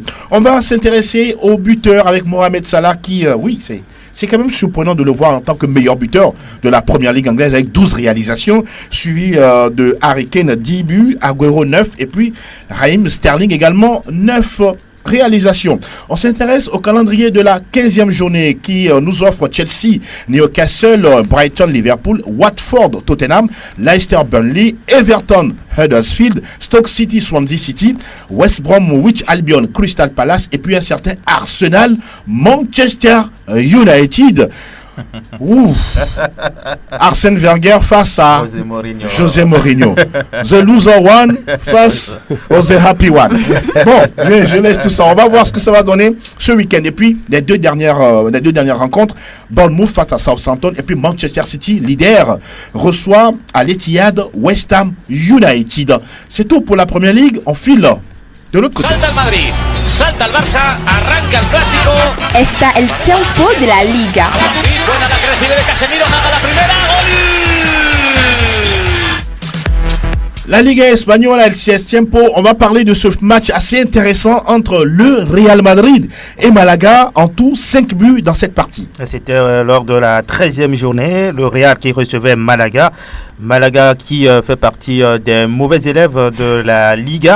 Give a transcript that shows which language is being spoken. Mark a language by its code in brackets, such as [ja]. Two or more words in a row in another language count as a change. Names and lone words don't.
[fr] On va s'intéresser au buteur avec Mohamed Salah qui, c'est quand même surprenant de le voir en tant que meilleur buteur de la première ligue anglaise avec 12 réalisations, suivi de Harry Kane 10 buts, Aguero 9 et puis Raheem Sterling également 9 réalisation. On s'intéresse au calendrier de la 15e journée qui nous offre Chelsea, Newcastle, Brighton, Liverpool, Watford, Tottenham, Leicester, Burnley, Everton, Huddersfield, Stoke City, Swansea City, West Bromwich Albion, Crystal Palace et puis un certain Arsenal, Manchester United. Ouf. Arsène Wenger face à José Mourinho. The loser one face au The happy one. Bon, je laisse tout ça. On va voir ce que ça va donner ce week-end. Et puis, les deux dernières rencontres, Bournemouth face à Southampton et puis Manchester City, leader, reçoit à l'Etihad West Ham United. C'est tout pour la Première Ligue. On file de l'autre côté. [es] Salta el Madrid, salta el Barça, arranca el clásico. Está el tiempo de la Liga. Sí, suena la crecida de Casemiro, nada la primera, gol. [fr] La Liga espagnole, El Tiempo, on va parler de ce match assez intéressant entre le Real Madrid et Malaga, en tout 5 buts dans cette partie. C'était lors de la 13e journée, le Real qui recevait Malaga. Malaga qui fait partie des mauvais élèves de la Liga.